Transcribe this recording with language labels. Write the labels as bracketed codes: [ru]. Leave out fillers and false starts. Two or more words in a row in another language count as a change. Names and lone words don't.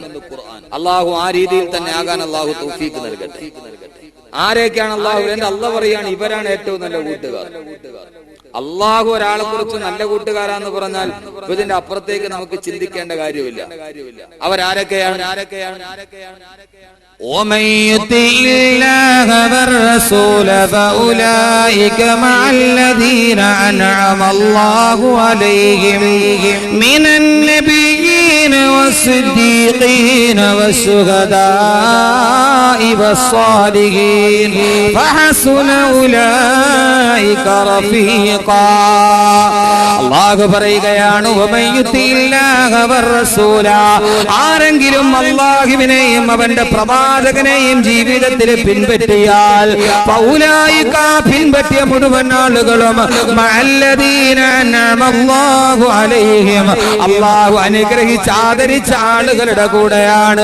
[ml] അള്ളാഹു ആ രീതിയിൽ തന്നെ ആകാൻ അള്ളാഹു തൗഫീഖ് നൽകട്ടെ. ആരൊക്കെയാണ് അള്ളാഹു? അള്ളാഹു പറയാണ് ഇവരാണ് ഏറ്റവും നല്ല കൂട്ടുകാർ. അള്ളാഹു ഒരാളെ കുറിച്ച് നല്ല കൂട്ടുകാരാന്ന് പറഞ്ഞാൽ ഇതിന്റെ അപ്പുറത്തേക്ക് നമുക്ക് ചിന്തിക്കേണ്ട കാര്യമില്ല. അവരാരൊക്കെയാണ്? [ar] ومن يطع الله والرسول فأولئك مع الذين أنعم الله عليهم من النبيين والصديقين والشهداء والصالحين فحسن أولئك رفيقا. [ml] അല്ലാഹു പറയുകയാണ് [ar] ومن يطع الله والرسول, [ml] ആരെങ്കിലും അല്ലാഹുവിനെയും അവന്റെ പ്രവാചകനെയും ജീവിതത്തിൽ പിൻപറ്റിയാൽ ഫൗലായിക, പിൻപറ്റിയ മുഴുവൻ ആളുകളും [ar] مع الذين أنعم الله عليهم, [ml] അല്ലാഹു അനുഗ്രഹിച്ച് ആദരിച്ച ആളുകളുടെ കൂടെയാണ്.